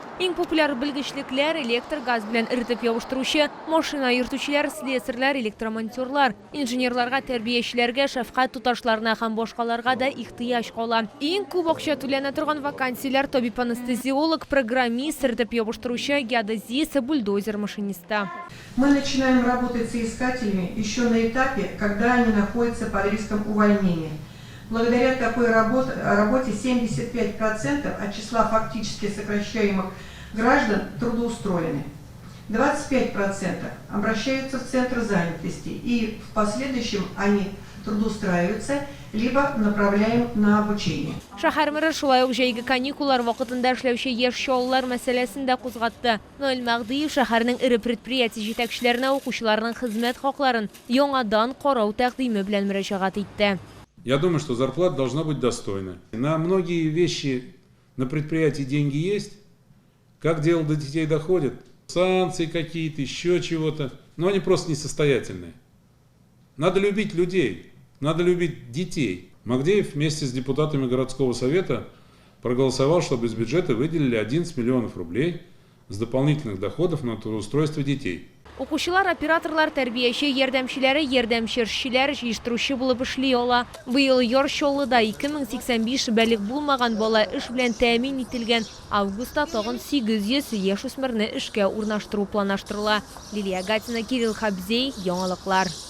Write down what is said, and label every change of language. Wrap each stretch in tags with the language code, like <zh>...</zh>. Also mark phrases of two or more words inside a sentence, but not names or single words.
<tt>Иң популяр белгечлекләр электр газ белән эретеп ябыштыручы, машина йөртүчеләр, слесарьлар, электромонтерлар, инженерларга, тәрбиячеләргә, шәфкать туташларына һәм башкаларга да ихтыяҗ кала. Иң күп акча түләнә торган вакансияләр табиб-анестезиолог, программист, эретеп ябыштыручы, геодезист, бульдозер машиниста.</tt> <ru>Мы начинаем работать с соискателями еще на этапе, когда они находятся под риском увольнения. Благодаря такой работе 75% от числа фактически сокращаемых граждан трудоустроены. 25% обращаются в центр занятости, и в последующем они трудоустраиваются, либо направляем на обучение.</ru> <tt>Шәһәр мэры шулай ук җәйге каникуллар вакытында эшләүче яшь чаллылар мәсьәләсен дә кузгатты. Наил Мәгъдиев шәһәрнең ире предприятие җитәкчеләренә укучыларның хезмәт хакларын яңадан карау тәкъдиме белән мөрәҗәгать итте.</tt> <ru>Я думаю, что зарплата должна быть достойна. На многие вещи на предприятии деньги есть. Как дело до детей доходит? Санкции какие-то, еще чего-то. Но они просто несостоятельные. Надо любить людей. Надо любить детей. Магдеев вместе с депутатами городского совета проголосовал, чтобы из бюджета выделили 11 миллионов рублей с дополнительных доходов на трудоустройство детей.</ru> <tt>Укучылар, операторлар, тәрбияче, ярдәмчеләре, ярдәмчеләр җыештыручы булып эшли ала. Быел яр Чаллыда 2085 бәлик булмаган бала эш белән тәэмин ителгән. Августта тагын 800 яшь үсмерне эшкә урнаштыру планлаштырыла. Лилия Гатина, Кирилл Хабзей, яңалыклар.</tt>